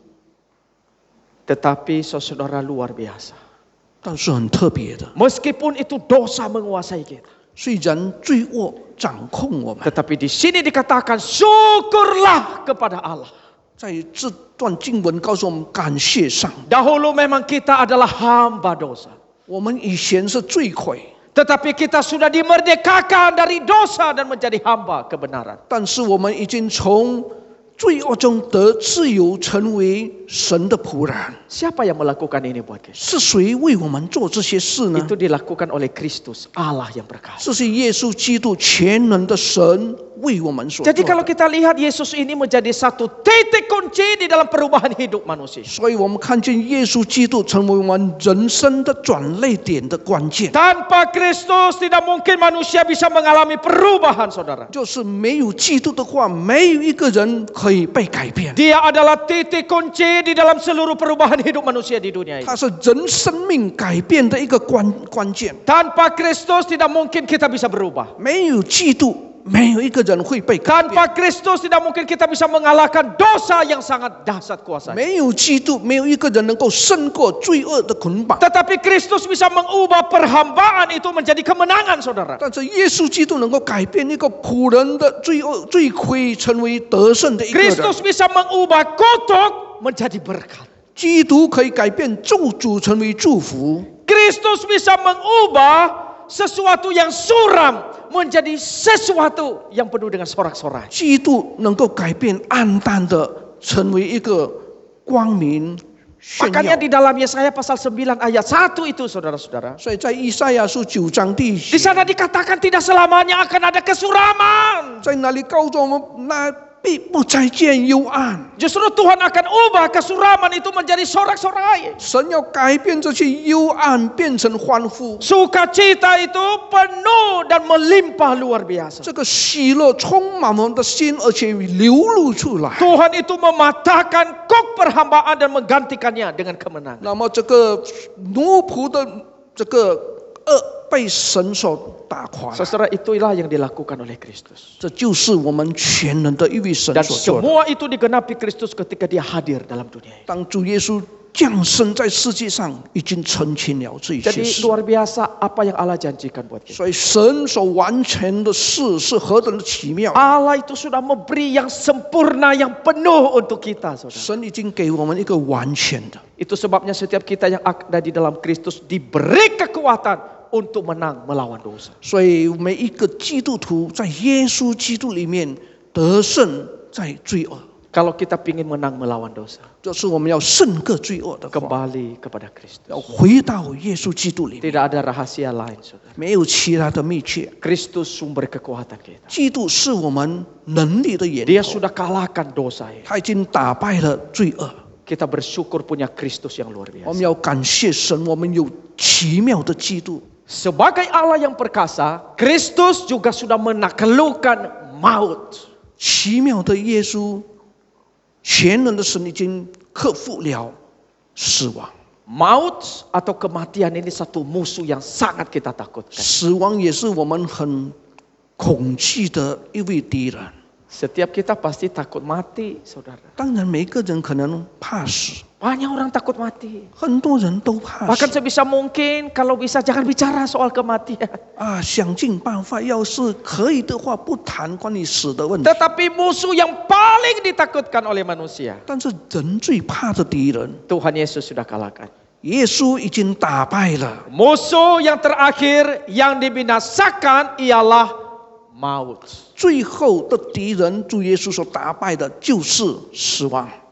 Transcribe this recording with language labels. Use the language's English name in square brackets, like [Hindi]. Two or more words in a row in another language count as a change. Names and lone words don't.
[Indonesian] Tetapi saudara luar biasa. [Chinese] 但是很特别的， [Indonesian] Meskipun itu dosa menguasai kita. [Chinese] 虽然罪恶掌控我们， [Indonesian] Tetapi di sini dikatakan syukurlah kepada Allah. [Chinese] 在这段经文告诉我们感谢上帝。 [Indonesian] Dahulu memang kita adalah hamba dosa. [Chinese] 我们以前是罪魁， [Indonesian] Tetapi kita sudah dimerdekakan dari dosa dan menjadi hamba kebenaran. [Chinese] 但是我们已经从罪恶中得自由，成为神的仆人。 [Indonesian] Siapa yang melakukan ini buat kita? [Chinese] 是谁为我们做这些事呢？ [Indonesian] Itu dilakukan oleh Kristus, Allah yang berkasa. [Chinese] 这是耶稣基督全能的神为我们所做 [Indonesian] Jadi kalau [Chinese] 的。 [Indonesian] kita lihat Yesus ini menjadi satu titik kunci di dalam perubahan hidup manusia. [Chinese] 所以我们看见耶稣基督成为我们人生的转捩点的关键。 [Indonesian] Tanpa Kristus tidak mungkin manusia bisa mengalami perubahan, saudara. [Chinese] 就是没有基督的话，没有一个人可以被改变。 [Indonesian] Dia adalah titik kunci di dalam seluruh perubahan hidup manusia di dunia ini. [Chinese] 他是人生命改变的一个关键。 [Indonesian] Tanpa Kristus tidak mungkin kita bisa berubah. [Chinese] 没有基督，没有一个人会被改变。 [Indonesian] Tanpa Kristus tidak mungkin kita bisa mengalahkan dosa yang sangat dahsyat kuasanya. [Chinese] 没有基督，没有一个人能够胜过罪恶的捆绑。 [Indonesian] Tetapi Kristus bisa mengubah perhambaan itu menjadi kemenangan, saudara. [Chinese] 但是耶稣基督能够改变一个仆人的罪魁，成为得胜的一个人。 [Indonesian] Kristus bisa mengubah kutuk menjadi berkat. [Chinese] 基督可以改变咒诅成为祝福。 [Indonesian] Kristus bisa mengubah sesuatu yang suram menjadi sesuatu yang penuh dengan sorak-sorai. [Chinese] 基督能够改变暗淡的，成为一个光明炫 [Indonesian] Makanya [Chinese] 耀。 [Indonesian] di dalam Yesaya pasal 9 ayat 1 itu, saudara-saudara. [Chinese] 所以在以赛亚书9章第一 [Indonesian] Di [Chinese] 节， [Indonesian] sana dikatakan tidak selamanya akan ada kesuraman. [Chinese] 在那里告诉我们，那必不再见幽暗。 [Indonesian] Justru Tuhan akan ubah kesuraman itu menjadi sorak-sorai. [Chinese] 神要改变这些幽暗，变成欢呼。 [Indonesian] Sukacita itu penuh dan melimpah luar biasa. [Chinese] 这个喜乐充满我们的心，而且流露出来。 [Indonesian] Tuhan itu mematahkan kok perhambaan dan menggantikannya dengan kemenangan. [Chinese] 那么这个奴仆的这个恶被神所打垮了， [Indonesian] Saudara, itulah yang dilakukan oleh Kristus. [Chinese] 这就是我们全能的一位神 [Indonesian] Dan [Chinese] 所做的。 [Indonesian] semua itu digenapi Kristus ketika dia hadir dalam dunia ini. [Chinese] 当主耶稣降生在世界上，已经澄清了这一切 [Indonesian] Jadi [Chinese] 事。 [Indonesian] luar biasa apa yang Allah janjikan buat kita. [Chinese] 所以神所完成的事是何等的奇妙！ [Indonesian] Allah itu sudah memberi yang sempurna, yang penuh untuk kita, saudara. [Chinese] 神已经给我们一个完全的。 [Indonesian] Itu sebabnya setiap kita yang ada di dalam Kristus diberi kekuatan untuk menang melawan dosa. [Chinese] 所以每一个基督徒在耶稣基督里面得胜在罪恶。 [Indonesian] Kalau kita ingin menang melawan dosa, [Chinese] 就是我们要胜过罪恶的话， [Indonesian] kembali kepada Kristus. [Chinese] 要回到耶稣基督里面， [Indonesian] Tidak ada rahasia lain, saudara. [Chinese] 没有其他的秘诀。 [Indonesian] Kristus sumber kekuatan kita. [Chinese] 基督是我们能力的源 [Indonesian] Dia [Chinese] 头， [Indonesian] sudah kalahkan dosa ini. [Chinese] 他已经打败了罪恶。 [Indonesian] Kita bersyukur punya Kristus yang luar [Chinese] 我们 [Indonesian] biasa. [Chinese] 要感谢神，我们有奇妙的基督。 [Indonesian] Sebagai Allah yang perkasa, Kristus juga sudah menaklukkan maut. [Chinese] 奇妙的耶稣，全能的神已经克服了死亡。 [Indonesian] Maut atau kematian ini satu musuh yang sangat kita takutkan. [Chinese] 死亡也是我们很恐惧的一位敌人。 [Indonesian] Setiap kita pasti takut mati, saudara. [Chinese] 当然，每个人可能怕死， [Indonesian] Banyak orang takut mati. [Chinese] 很多人都怕 [Indonesian] Bahkan [Chinese] 死 [Indonesian] sebisa mungkin kalau bisa jangan bicara soal kematian. [Chinese] 啊！想尽办法，要是可以的话，不谈关于死的问题。 [Indonesian] Tetapi musuh yang paling ditakutkan oleh manusia, [Chinese] 但是人最怕的敌人， [Indonesian] Tuhan Yesus sudah kalahkan. [Chinese] 耶稣已经打败了。 [Indonesian] Musuh yang terakhir yang dibinasakan ialah maut. [Chinese] 最后的敌人，主耶稣所打败的就是死亡。